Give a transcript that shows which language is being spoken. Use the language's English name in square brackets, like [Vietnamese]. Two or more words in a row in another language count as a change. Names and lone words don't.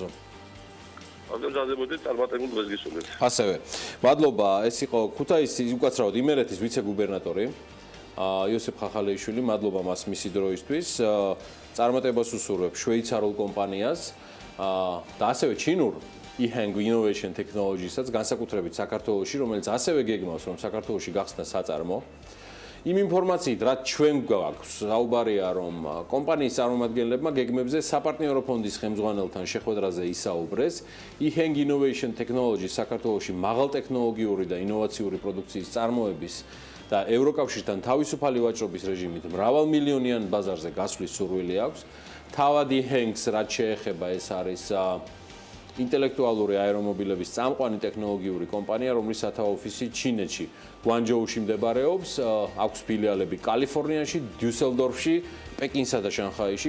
[Georgian] აგზადებოდით წარმატებულ დღეს გისურვებთ. ასევე. მადლობა, ეს იყო ქუთაისის უკაცრავად იმერეთის ვიცე-გუბერნატორი იოსებ ხახალეიშვილი. მადლობა მას მისი დროისთვის. წარმატებას უსურვებ შვეიცარულ კომპანიას და ასევე ჩინურ e-hang innovation technologies-საც განსაკუთრებით საქართველოში, რომელიც ასევე გეგმავს, რომ საქართველოში გახსნა საწარმო. იმ ინფორმაციით, რაც ჩვენ გვაქვს, საუბარია, რომ კომპანიის წარმომადგენლებმა გეგმებზე საპარტნიორო ფონდის ხელმძღვანელთან შეხვედრაზე ისაუბრეს. e-hang innovation technologies საქართველოში მაღალტექნოლოგიური და ინოვაციური პროდუქციის წარმოების და ევროკავშირთან თავისუფალი ვაჭრობის რეჟიმით მრავალმილიონიან ბაზარზე გასვლის სურვილი აქვს. თავად e-hangs, რაც შეეხება, ეს არის ინტელექტუალური აერომობილების წამყვანი ტექნოლოგიური კომპანია, რომლის სათავო ოფისი ჩინეთში, გვანჯოუში მდებარეობს, აქვს ფილიალები კალიფორნიაში, დიუსელდორფში, პეკინსა და შანხაიში.